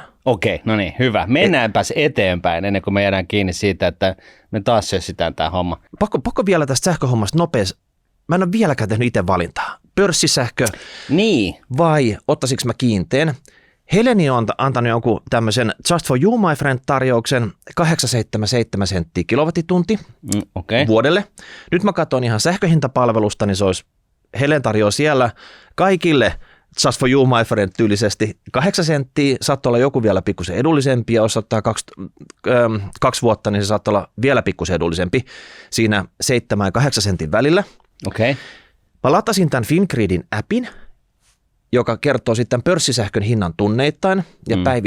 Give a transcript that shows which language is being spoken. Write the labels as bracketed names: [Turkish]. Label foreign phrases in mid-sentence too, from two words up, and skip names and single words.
[Finnish] Okei, no niin, hyvä. Mennäänpäs eteenpäin ennen kuin me jäädään kiinni siitä, että me taas sössitään tämä homma. Pakko vielä tästä sähköhommasta nopeasti. Mä en ole vieläkään tehnyt itse valintaa. Pörssisähkö vai ottaisinko mä kiinteen? Heleni on antanut jonkun tämmöisen [English] Just for you, my friend [Finnish] -tarjouksen 8,77 senttiä kilowattitunti vuodelle. Nyt mä katson ihan sähköhintapalvelusta, niin se olisi Helen tarjoaa siellä kaikille [English] Just for you, my friend [Finnish] -tyylisesti 8 senttiä. Saattaa olla joku vielä pikkusen edullisempi, ja jos ottaa 2 vuotta, niin se saattaa olla vielä pikkusen edullisempi siinä 7 ja 8 sentin välillä. Okei. Mä latasin tämän Fingridin appin, joka kertoo sitten pörssisähkön hinnan tunneittain ja päivittäin.